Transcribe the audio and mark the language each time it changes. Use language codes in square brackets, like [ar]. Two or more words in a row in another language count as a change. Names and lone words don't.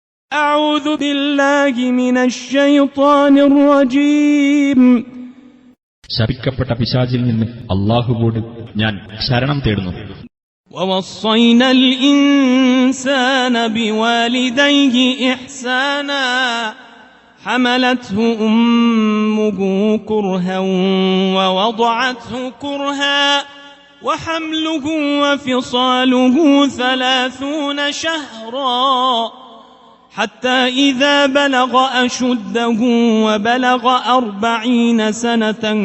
[ar] أعوذ بالله من الشيطان الرجيم. [ml] ശപിക്കപ്പെട്ട പിശാചിൽ നിന്ന് അല്ലാഹുവോട് ഞാൻ ശരണം തേടുന്നു. [ar] ووصينا الإنسان بوالديه إحسانا حملته أمه كرها ووضعته كرها وحمله وفصاله 30 شهرا حتى إذا بلغ أشده وبلغ 40 سنة